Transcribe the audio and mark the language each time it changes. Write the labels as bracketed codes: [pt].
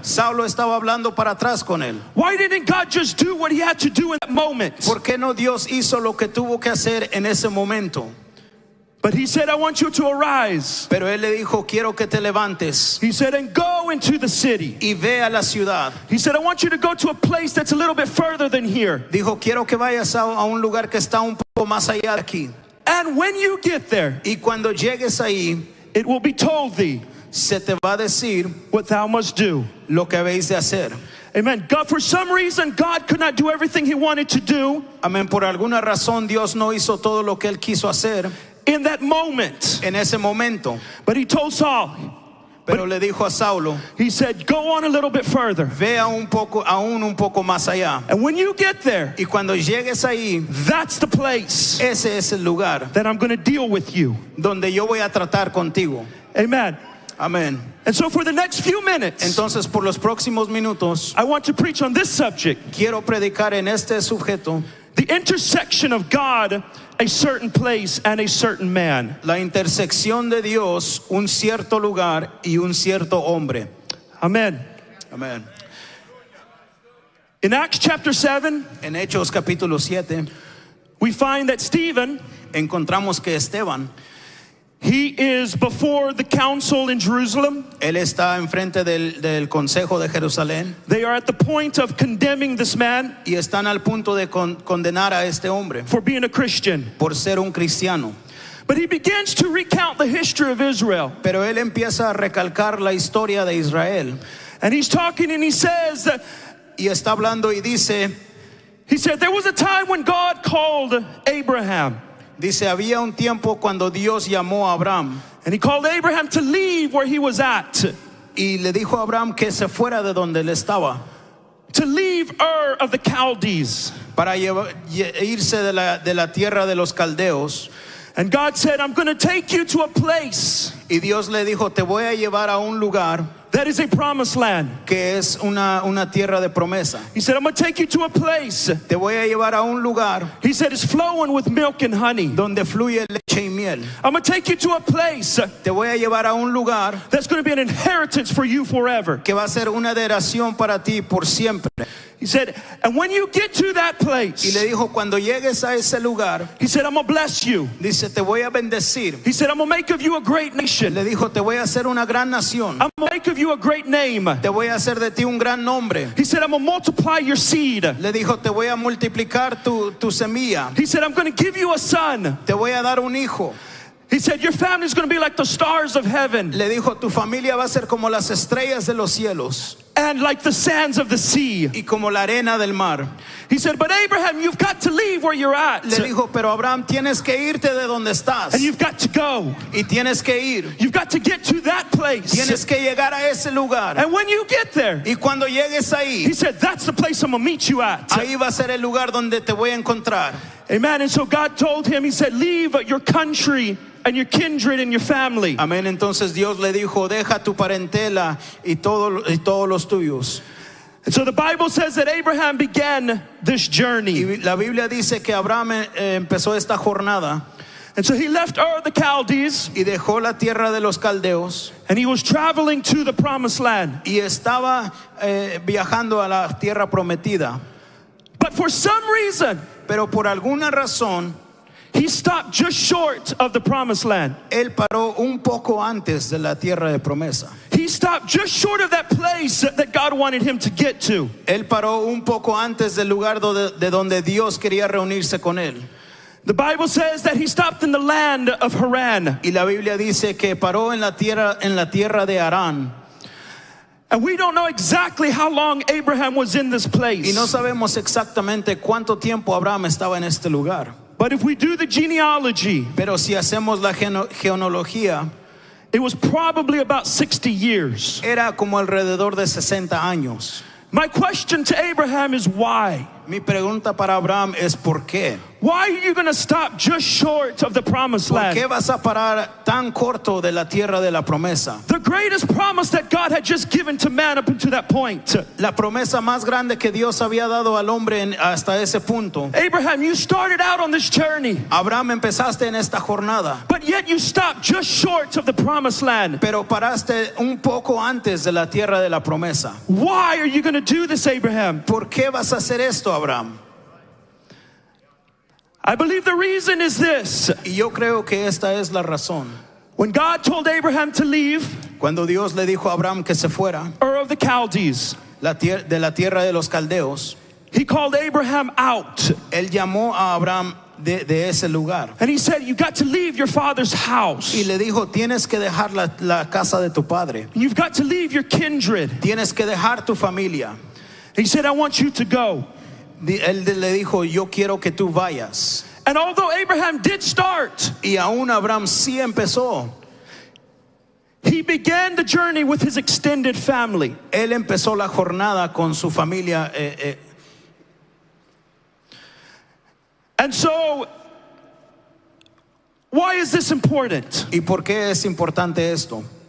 [es] Saulo estaba hablando para atrás con él. [en] Why didn't God just do what he had to do in that moment? [es] ¿Por qué no Dios hizo lo que tuvo que hacer en ese momento? [en] But he said, I want you to arise. [es] Pero él le dijo, quiero que te levantes [en] He said, and go into the city. [es] y ve a la ciudad. [en] He said, I want you to go to a place that's a little bit further than here. [es] Dijo, quiero que vayas a un lugar que está un poco más allá de aquí. [en] And when you get there, [es] Y cuando llegues ahí, [en] it will be told thee [es] se te va a decir [en] what thou must do. [es] lo que habéis de hacer. [en] Amen. God, for some reason, God could not do everything he wanted to do [es] Amén. Por alguna razón Dios no hizo todo lo que él quiso hacer [en] in that moment. [es] en ese momento. [en] But he told Saul, [es] Pero le dijo a Saulo, [en] he said, go on a little bit further. [es] ve aún un poco más allá. [en] And when you get there, [es] Y cuando llegues ahí, [en] that's the place [es] ese es el lugar [en] that I'm going to deal with you. [es] donde yo voy a tratar contigo. [en] Amen. [es] Amén. [en] And so for the next few minutes, [es] Entonces, por los próximos minutos, [en] I want to preach on this subject, [es] quiero predicar en este sujeto, [en] the intersection of God, a certain place, and a certain man. [es] la intersección de Dios, un cierto lugar y un cierto hombre. [en] Amen. [es] Amén. [en] In Acts chapter 7, [es] En Hechos capítulo 7, [en] we find that Stephen, [es] encontramos que Esteban, [en] he is before the council in Jerusalem. [es] él está enfrente del Consejo de Jerusalén [en] They are at the point of condemning this man [es] y están al punto de condenar a este hombre [en] for being a Christian. [es] por ser un cristiano. [en] But he begins to recount the history of Israel. [es] Pero él empieza a recalcar la historia de Israel [en] And he's talking and he says that, [es] y está hablando y dice, [en] he said, there was a time when God called Abraham. [es] había un tiempo cuando Dios llamó a Abraham [en] And he called Abraham to leave where he was at, [es] y le dijo a Abraham que se fuera de donde él estaba [en] to leave Ur of the Chaldees. [es] para irse de la tierra de los caldeos. [en] And God said, I'm going to take you to a place [es] Y Dios le dijo, te voy a llevar a un lugar [en] that is a promised land. [es] que es una tierra de promesa. [en] He said, I'm going to take you to a place. [es] Te voy a llevar a un lugar [en] He said, it's flowing with milk and honey. [es] donde fluye leche y miel. [en] I'm going to take you to a place [es] Te voy a llevar a un lugar [en] that's going to be an inheritance for you forever. [es] que va a ser una heredación para ti por siempre. [en] He said, and when you get to that [es] Y [en] place, [es] le dijo, cuando llegues a ese lugar, [en] he said, I'm going to bless you. [es] dice, te voy a bendecir. [en] He said, I'm going to make of you a great nation. [es] Le dijo, te voy a hacer una gran nación. [en] I'm going to make of you a great name. [es] Te voy a hacer de ti un gran nombre. [en] He said, I'm going to multiply your seed. [es] Le dijo, te voy a multiplicar tu semilla. [en] He said, I'm going to give you a son. [es] Te voy a dar un hijo. [en] He said, your family is going to be like the stars of heaven [es] Le dijo, tu familia va a ser como las estrellas de los cielos [en] and like the sands of the sea. [es] y como la arena del mar. [en] He said, but Abraham, you've got to leave where you're at. [es] Le dijo, pero Abraham, tienes que irte de donde estás. [en] And you've got to go. [es] Y tienes que ir. [en] You've got to get to that place. [es] Tienes que llegar a ese lugar. [en] And when you get there, [es] Y cuando llegues ahí, [en] he said, that's the place I'm going to meet you at. [es] ahí va a ser el lugar donde te voy a encontrar. [en] Amen. And so God told him, he said, leave your country and your kindred and your family. [es] Amén. Entonces Dios le dijo, deja tu parentela y todos los tuyos. [en] And so the Bible says that Abraham began this journey. [es] Y la Biblia dice que Abraham empezó esta jornada [en] And so he left Ur of the Chaldees [es] y dejó la tierra de los caldeos [en] and he was traveling to the promised land. [es] y estaba viajando a la tierra prometida. [en] But for some reason, [es] Pero por alguna razón, [en] he stopped just short of the promised land. [es] él paró un poco antes de la tierra de promesa. [en] He stopped just short of that place that God wanted him to get to. [es] Él paró un poco antes del lugar de donde Dios quería reunirse con él. [en] The Bible says that he stopped in the land of Haran. [es] Y la Biblia dice que paró en la tierra de Harán. [en] And we don't know exactly how long Abraham was in this place. [es] Y no sabemos exactamente cuánto tiempo Abraham estaba en este lugar. [en] But if we do the genealogy, [es] Pero si hacemos la genealogía, [en] it was probably about 60 years. [es] era como alrededor de 60 años. [en] My question to Abraham is why? [es] Mi pregunta para Abraham es ¿por qué? [en] Why are you going to stop just short of the promised [es] ¿Por qué vas a parar tan corto de la tierra de la promesa? [en] The greatest promise that God had just given to man up until that point. [es] La promesa más grande que Dios había dado al hombre hasta ese punto. [en] Abraham, you started out on this journey, [es] Abraham, empezaste en esta jornada, [en] but yet you stopped just short of the promised land. [es] pero paraste un poco antes de la tierra de la promesa. [en] Why are you going to do this, Abraham? [es] ¿Por qué vas a hacer esto, Abraham? [en] I believe the reason is this. [es] Y yo creo que esta es la razón. [en] When God told Abraham to leave [es] Cuando Dios le dijo a Abraham que se fuera [en] Ur of the Chaldees, [es] de la tierra de los caldeos, [en] he called Abraham out. [es] él llamó a Abraham de ese lugar. [en] And he said, you got to leave your father's house. [es] Y le dijo, tienes que dejar la casa de tu padre. [en] You've got to leave your kindred. [es] Tienes que dejar tu familia. [en] He said, I want you to go. [es] Él le dijo, yo quiero que tú vayas. [en] And although Abraham did start, [es] Y aún Abraham sí empezó. [en] he began the journey with his extended family. [es] Él empezó la jornada con su familia. [en] And so, why is this important? [es] ¿Y por qué es importante esto?